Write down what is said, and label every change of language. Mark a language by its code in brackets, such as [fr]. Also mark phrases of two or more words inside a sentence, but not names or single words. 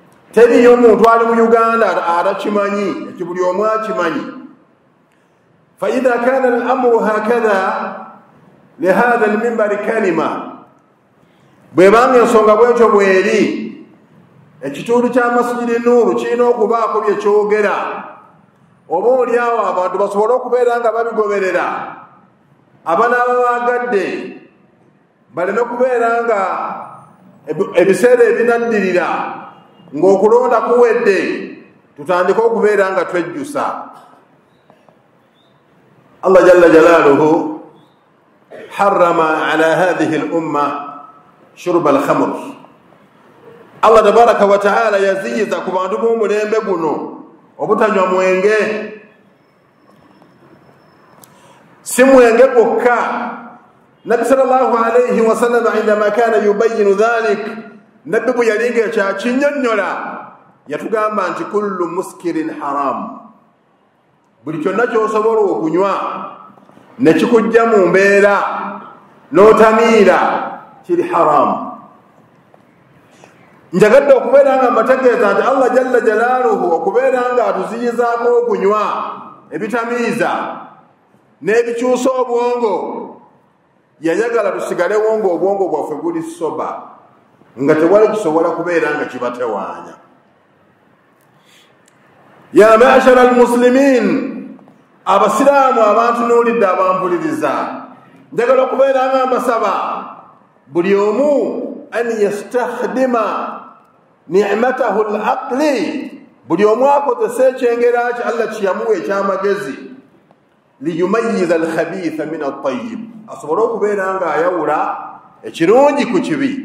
[lg] teriyo omuntu ali mu Uganda atakimanyi, ekibuli omu akimanyi. [ar] فإذا كان الأمر هكذا لهذا المنبر كلمة [lg] bwebanga ensonga bwetyo bweri ekitundu kya Masjidi Nuuru kirina okubaako bye kyogera oba oliawo abantu basobole okubeera nga babigoberera abanaaba baagadde baleme kubeera nga ebiseera ebinaddirira ng'okulonda kuwedde tutandike okubeera nga twejjusa. [ar] الله جل جلاله حرم على هذه الأمة شرب الخمر. الله تبارك وتعالى [lg] yaziyiza ku bantu b'omulembe guno obutanywa mwenge, si mwenge gwokka. [ar] النبي صلى الله عليه وسلم عندما كان يبين ذلك, [lg] nabbi bwe yalinga ekyakinnyonnyola yatugamba nti [ar] كل مسكر حرام, [lg] buli kyonna ky'osobola okunywa ne kikujja mu mbeera n'otamiira kiri haramu. Njagadde okubeera nga mbategeeza nti [ar] الله جل جلاله [lg] okubeera nga atuziyizaako okunywa ebitamiiza n'ebikyusa obwongo, yayagala tusigalewo ng'obwongo bwaffe buli soba, nga tewali kisobola kubeera nga kibatewaanya. [ar] يا معشر المسلمين, [lg] abasiraamu abantunuulidde abampuliriza, njagala okubeera nga mbasaba buli omu [ar] أن يستخدم نعمته العقل, [lg] buli omu akozesa ekyengera kye Allah kiyamuwa ekyamagezi, [ar] ليميز الخبيث من الطيب, [lg] asobole okubeera nga ayawula ekirungi ku kibi.